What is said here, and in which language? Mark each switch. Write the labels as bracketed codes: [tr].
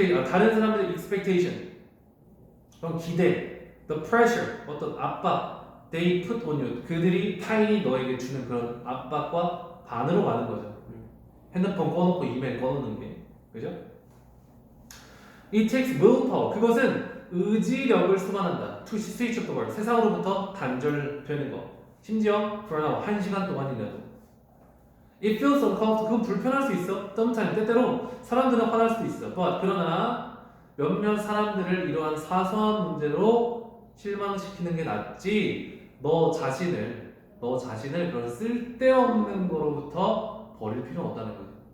[ko] 다른 사람들의 expectation, 그런 기대, the pressure, 어떤 압박, they put on you, 그들이 타인이 너에게 주는 그런 압박과 반으로 가는 거죠. 핸드폰 꺼놓고 이메일 꺼놓는 게, 그죠? It takes willpower, 그것은 의지력을 수반한다. [en] To switch off the world, 세상으로부터 단절되는 거. [ko] 심지어 for an hour, 1시간 동안이라도. It feels uncomfortable, 그건 불편할 수 있어. sometimes, 때때로 사람들은 화날 수도 있어. But, 그러나 몇몇 사람들을 이러한 사소한 문제로 실망시키는 게 낫지. 너 자신을 그런 쓸데없는 거로부터 버릴 필요는 없다는 거지.